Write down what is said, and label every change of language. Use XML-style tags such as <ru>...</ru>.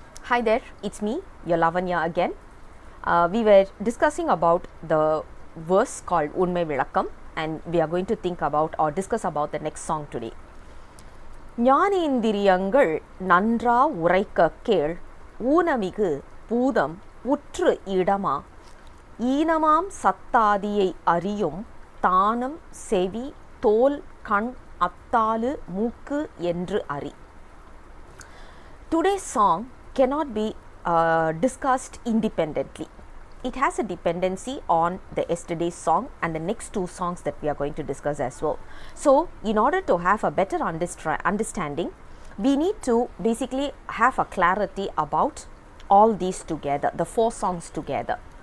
<en>Hi there, it's me, your Lavanya again. We were discussing about the verse called Unmai vilakkam, and we are going to think about or discuss about the next song today.</en> <ta>ஞானேந்திரியங்கள் நன்றா உரைக்க கேள் ஊனமிகு பூதம் உற்று இடமா ஈனமாம் சத்தாதியை அறியும் தானம் செவி தோல் கண் அத்தாலு மூக்கு என்று அறி.</ta> <en>Today's song cannot be discussed independently. It has a dependency on the yesterday's song and the next two songs that we are going to discuss as well. So, in order to have a better understanding, we need to basically have a clarity about all these together, the four songs together.</en>